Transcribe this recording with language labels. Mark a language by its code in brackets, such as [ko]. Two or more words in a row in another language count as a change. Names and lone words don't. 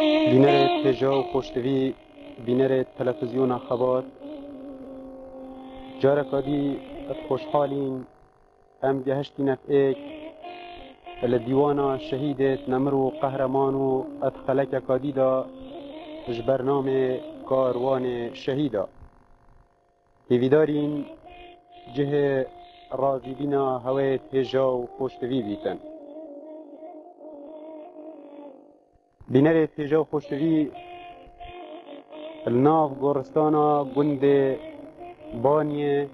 [ku] بینەرێت پێژە و خۆشتوی بینەرێت تەلەڤیزیۆنا خەبات جارێکادی ئەت خۆشحاڵین ئەم گەهشتینەت ئێک لە دیوانە شەهیدێت نەمر و قەهرەمان و ئەت خەلەکێکادیدا ji bernamê karwanê şehîda hêvîdarîn cihê razîbîna hewê hêja û xweştivî bîtin. Bînerê hêja û xweştivî li nav goristana gundê Baniyê